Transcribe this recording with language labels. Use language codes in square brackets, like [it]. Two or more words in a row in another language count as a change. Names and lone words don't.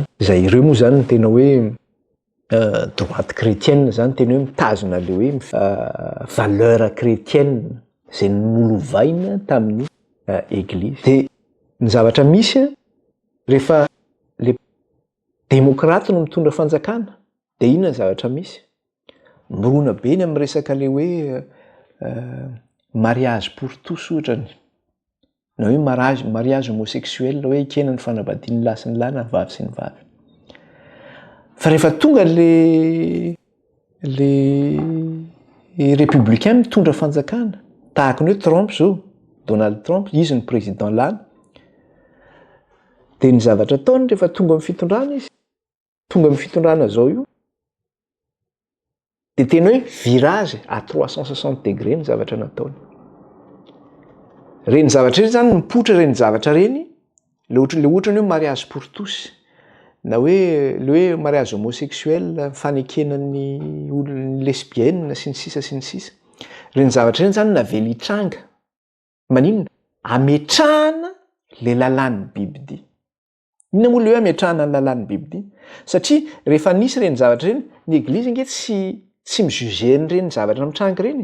[mg] Izay ireo moa zany no tena hoe [fr] droite chrétienne [mg] zany tena hoe mitazona le hoe [fr] valeur chrétienne [mg] izay nolovaina tamin'ny église. Dia ny zavatra misy rehefa le démocrate no mitondra fanjakana dia inona ny zavatra misy? Mirona be ny amin'ny resaka le hoe [fr] mariage pour tous [mg] ohatrany. Na hoe [fr] mariage homosexuel [mg] hoe ikena ny fanambadian'ny lahy sy ny lahy na ny vavy sy ny vavy. Fa rehefa tonga le républicain mitondra fanjakana tahaka ny hoe Trump zao, Donald Trump, izy ny président lany. Dia ny zavatra ataony rehefa tonga amin'ny fitondrana izy, tonga amin'ny fitondrana zao io, dia tena hoe [fr] virage à 360 degrés [mg] ny zavatra nataony. Reny zavatra reny zany mipoitra reny zavatra reny, le ohatrany hoe [fr] mariage pour tous, [mg] na hoe le hoe [fr] mariage homosexuel, [mg] fanekenan'ny olona lesbienne sy ny sisa sy ny sisa. Reny zavatra reny zany navela hitranga. Maninona? Ametrahana le lalàn'ny bibidia. Inona moa le hoe ametrahana ny lalàn'ny bibidia? Satria rehefa nisy reny zavatra reny, ny église nge tsy mijuger reny zavatra mitranga reny.